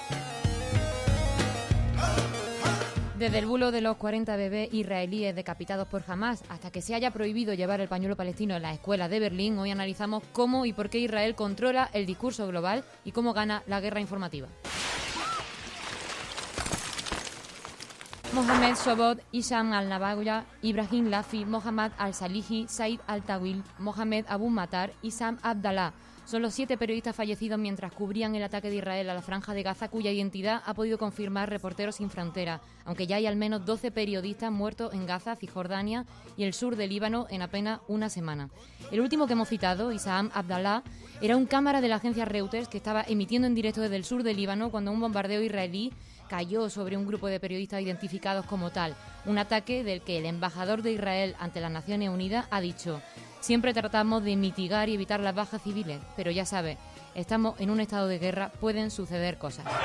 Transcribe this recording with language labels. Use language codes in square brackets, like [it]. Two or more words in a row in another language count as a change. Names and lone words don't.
[es] Desde el bulo de los 40 bebés israelíes decapitados por Hamás hasta que se haya prohibido llevar el pañuelo palestino en las escuelas de Berlín, hoy analizamos cómo y por qué Israel controla el discurso global y cómo gana la guerra informativa. Mohamed Sobot, Issam al-Nabawya, Ibrahim Lafi, Mohammad al-Salihi, Said al-Tawil, Mohamed Abu Matar y Sam Abdallah. Son los 7 periodistas fallecidos mientras cubrían el ataque de Israel a la Franja de Gaza, cuya identidad ha podido confirmar Reporteros Sin Fronteras, aunque ya hay al menos 12 periodistas muertos en Gaza, Cisjordania y el sur del Líbano en apenas una semana. El último que hemos citado, Issam Abdallah, era un cámara de la agencia Reuters que estaba emitiendo en directo desde el sur del Líbano cuando un bombardeo israelí cayó sobre un grupo de periodistas identificados como tal, un ataque del que el embajador de Israel ante las Naciones Unidas ha dicho: siempre tratamos de mitigar y evitar las bajas civiles, pero ya sabes, estamos en un estado de guerra, pueden suceder cosas.